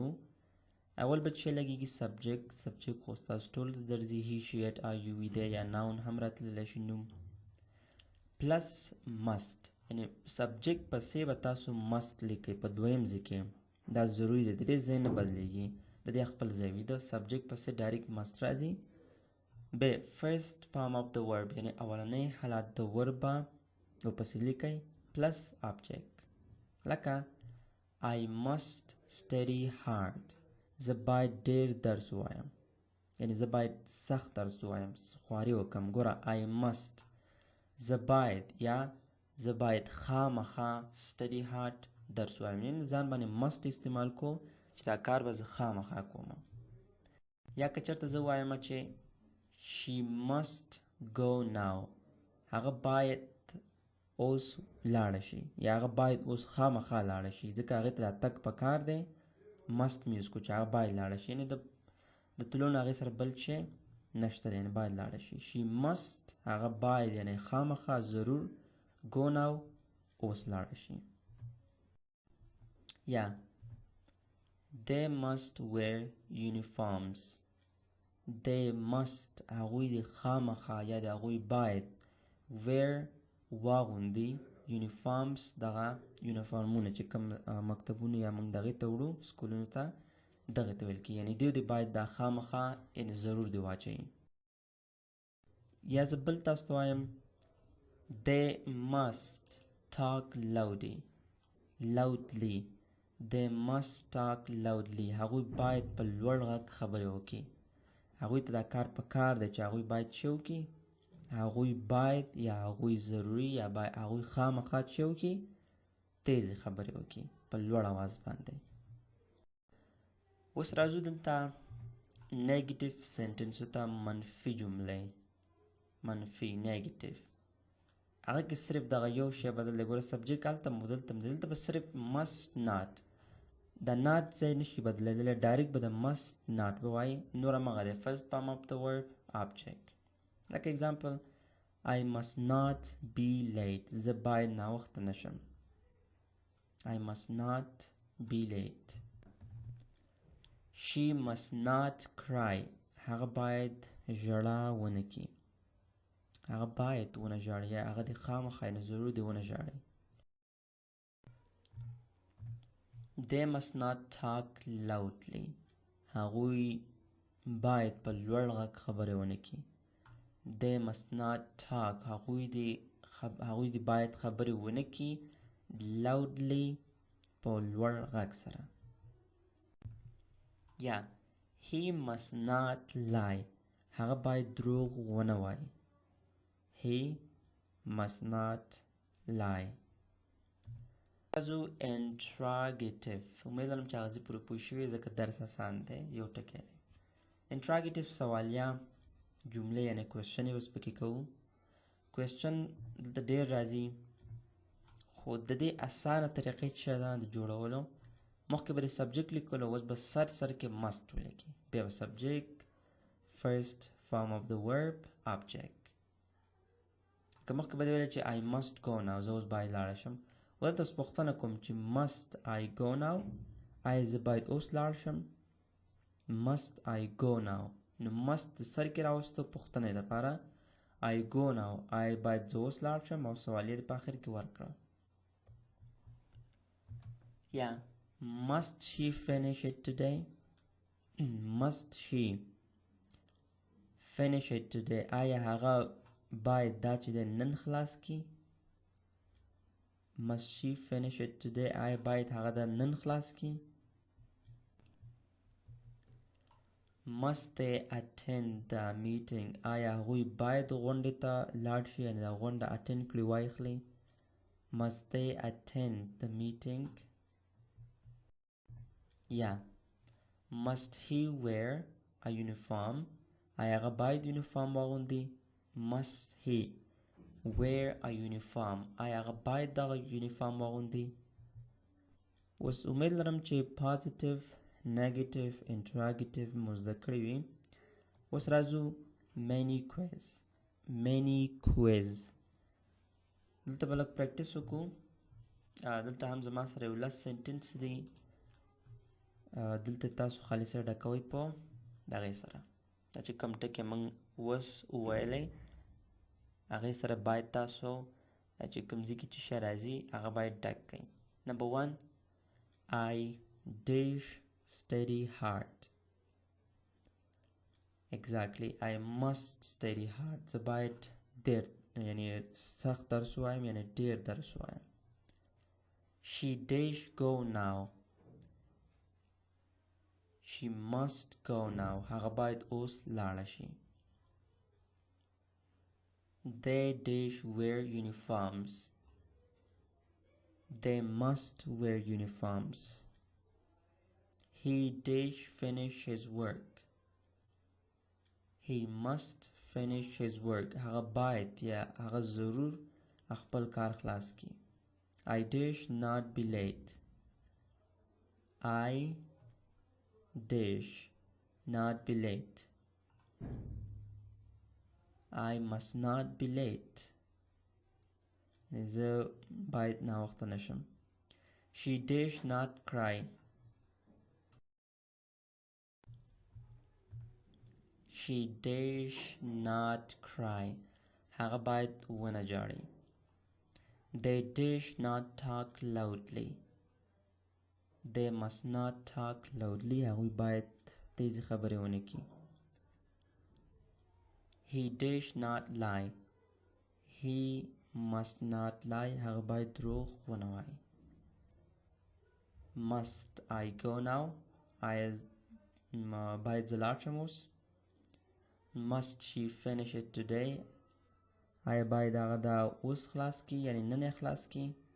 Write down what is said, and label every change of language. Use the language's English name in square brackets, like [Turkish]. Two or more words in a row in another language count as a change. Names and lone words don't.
[Pashto] اول به چې لګیږي سبجیکټ خو ستاسو ټولو ته درځي [English] he she it I you we they [Pashto] یا ناون هم راتللی شي نوم [English] plus must [Pashto] یعنی سبجیکټ پسې به تاسو must لیکئ په دویم ځای کې. دا ضروري دی، د دې ځای نه بدلیږي، د دې خپل ځای وي. د سبجیکټ پسې ډایرکټ must راځي. به [English] first form of the verb [Pashto] یعنی اولنی حالت د ورب به ورپسې لیکئ پلس آبجیکټ. [English] لکه I must study hard. [Pashto] زه باید ډیر درس ووایم یعنی زه باید سخت درس ووایم، خواري وکړم. ګوره [English] I must [Pashto] زه باید یا زه باید خامخا [English] study hard [Pashto] درس ووایم یعنی ځان باندې must استعمال کو چې دا کار به زه خامخا کوم. یا که چېرته زه وایم چې [English] she must go now [Pashto] هغه باید اوس لاړه شي یا هغه باید اوس خامخا لاړه شي ځکه هغې ته دا تګ پکار دی. must مې یوز کړو چې هغه باید لاړه شي یعنې د تلو نه هغې سره بل شی نشته دی یعنې باید لاړه شي. [English] she must [Pashto] هغه باید یعنې خامخا ضرور [English] go now [Pashto] اوس لاړه شي. [English] یا they must wear uniforms. they must [Pashto] هغوی د خامخا یا د هغوی باید wear واغوندي uniforms دغه یونیفارمونه چې کوم مکتبونه یا موږ دغې ته وړو سکولونو ته دغې ته ویل کېږي یعنې دوی د باید دا خامخا یعنې ضرور دې واچوي. یا زه بل تاسو ته وایم [English] they must talk loudly. they must talk loudly [Pashto] هغوی باید په لوړ غږ خبرې وکړي. هغوی ته دا کار په کار دی چې هغوی باید څه وکړي؟ هغوی باید یا هغوی ضروري یا هغوی خامخا څه وکړي؟ تیزې خبرې وکړي په لوړ اواز باندې. اوس راځو دلته [English] negative sentences [Pashto] ته، منفي جملې، منفي نیګیټیو. هغه کې صرف دغه یو شی بدل دی. ګوره سبجیکټ هلته هم دلته به صرف [English] must not [Pashto] دا not ځای نشي بدلیدلی، ډایرکټ به د [English] must not [Pashto] به وایي. نور همغه دی [English] first form of the verb object. like example I must not be late. [Pashto] زه باید ناوخته نشم. [English] I must not be late. She must not cry. [Pashto] هغه باید ژړا ونه کړي. هغه باید ونه ژاړي یا هغه دې خامخا یعنې ضرور دې ونه ژاړي. [English] They must not talk loudly. [Pashto] هغوی باید په لوړ غږ خبرې ونه کړي. [English] They must not talk. [Pashto] هغوی دې باید خبرې ونه کړي loudly په لوړ غږ سره. [English] یا he must not lie. [Pashto] هغه باید دروغ ونه وایي. [English] He must not lie. [Pashto] تاسو interrogative امید لرم چې هغه زه پوره پوه شوي ځکه درس اسان دی. یو ټکی دی. interrogative سوالیه جملې یعنې کوېسچن یې اوس پکې کوو. کوېسچن دلته ډېر راځي خو د دې اسانه طریقې څه ده د جوړولو. مخکې به د سبجیکټ لیکلو اوس به سر کې must ولیکي. بیا به سبجیکټ [English] first form of the verb object. [Pashto] که مخکې به دې ویلی چې [English] I must go now [Pashto] زه اوس باید لاړه شم. دلته اوس پوښتنه کوم چې [English] must I go now [Pashto] آیا زه باید اوس لاړ شم. [English] must I go now [Pashto] نو must د سر کې راوستو پوښتنې لپاره [English] I go now [Pashto] آیا باید زه اوس لاړ شم او سوالیه دې په آخر کې ورکړه. [English] یا must she finish it today. must she finish it today [Pashto] آیا هغه باید دا چې دی نن خلاص کړي. [English] must she finish it today [Pashto] آیا باید هغه دا نن خلاص کړي. [English] must they attend the meeting [Pashto] آیا هغوی باید غونډې ته لاړ شي یعنې دا غونډه اټینډ کړي وایخلي. [English] must they attend the meeting. [Pashto] یا [English] must he wear a uniform [Pashto] آیا هغه باید یونیفارم واغوندي. [English] must he wear a uniform [Pashto] آیا هغه باید دغه یونیفارم واغوندي. اوس امید لرم چې [English] positive negative interrogative [Pashto] مو زده کړي وي. اوس راځو [English] many quiz. [Pashto] دلته به لږ پریکټس وکړو. دلته هم زما سره یو لس سنټنس دی. دلته تاسو خالي سره ډکوئ په دغې سره دا چې کوم ټکي موږ اوس وویلی هغې سره باید تاسو چې کوم ځای کې چې شی راځي هغه باید ډک کړئ. [English] نمبر 1 I dash study hard. Exactly I must study hard. [Pashto] زه باید ډېر یعنې سخت درس ووایم یعنې ډېر درس ووایم. [English] She dash go now. She must go now. [Pashto] هغه باید اوس لاړه شي. [English] They dash wear uniforms. They must wear uniforms. He dash finish his work. He must finish his work. [Pashto] هغه باید یا هغه ضرور خپل کار خلاص کړي. [English] I dash not be late. I dash not be late. I must not be late. [Pashto] زه باید ناوخته نشم. [English] She dash not cry. She dash not cry. [Pashto] هغه باید ونه جاړي. [English] They dash not talk loudly. They must not talk loudly. [Pashto] هغوی باید تیزی خبرې ونه کړي. [English] He dash not lie. He must not lie. [Pashto] هغه باید دروغ ونه وایي. [English] Must I go now. [Pashto] آیا باید زه لاړ شم اوس. [English] Must she finish it today. [Pashto] آیا باید هغه دا اوس خلاص کړي یعنې نن یې خلاص کړي.